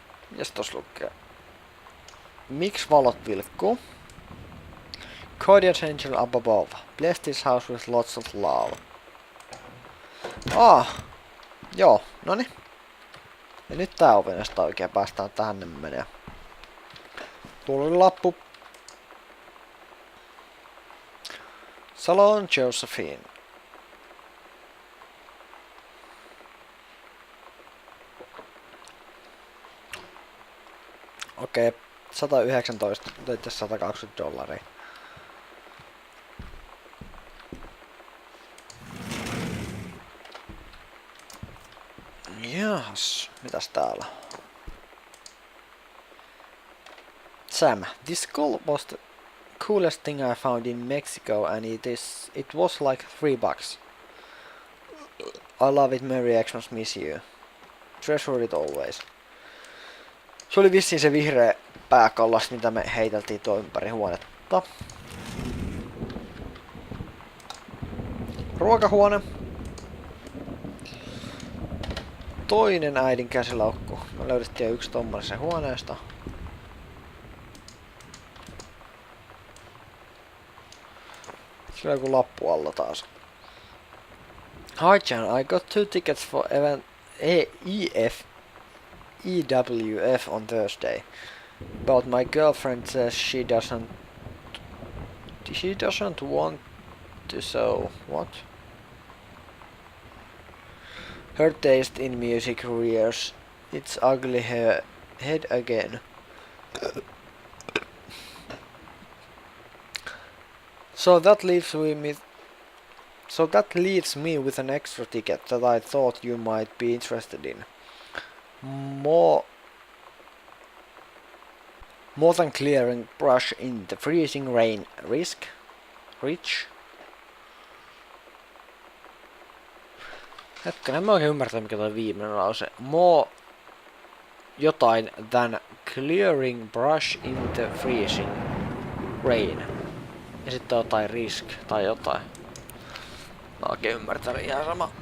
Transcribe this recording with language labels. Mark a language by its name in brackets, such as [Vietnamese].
[Finnish] Mitäs tos lukee? Miksi valot vilkkuu? [English] Guardian angel up above. Bless this house with lots of love. [Finnish] Joo, noni. Ja nyt tää ovi, josta oikein päästään tähän menee. Tuolla oli lappu. Salon Josephine. Okei, 119, teitte $120. Jahas, mitäs täällä? [English] Sam, this skull was the coolest thing I found in Mexico and it was like $3. I love it, Merry Xmas, miss you. Treasure it always. [Finnish] Se oli vissiin se vihreä pääkallas, mitä me heiteltiin tuo ympäri huonetta. Ruokahuone. Toinen äidin käsilaukku. Me löydettiin yksi tommonen sen huoneesta. Sillä on joku lappu alla taas. [English] Hi Jan, I got 2 tickets for event EWF on Thursday. But my girlfriend says she doesn't want to, so what? Her taste in music rears its ugly head again. So that leaves me with an extra ticket that I thought you might be interested in. More than clearing brush in the freezing rain. Rich? [Finnish] Hetkinen, mä oikein ymmärtänyt mikä toi viimeinen lause. [English] More [Finnish] jotain [English] than clearing brush in the freezing rain. [Finnish] Ja sitten jotain risk tai jotain. Mä oikein ymmärtänyt ihan sama.